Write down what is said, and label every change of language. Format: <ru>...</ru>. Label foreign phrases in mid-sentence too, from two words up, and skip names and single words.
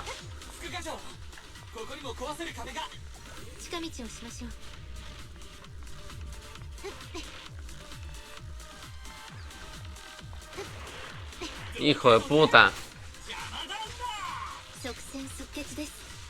<ja>副課長、ここにも壊せる壁が。近道をしましょう。</ja> <es>Hijo de puta.</es> <ja>即戦即決です。</ja>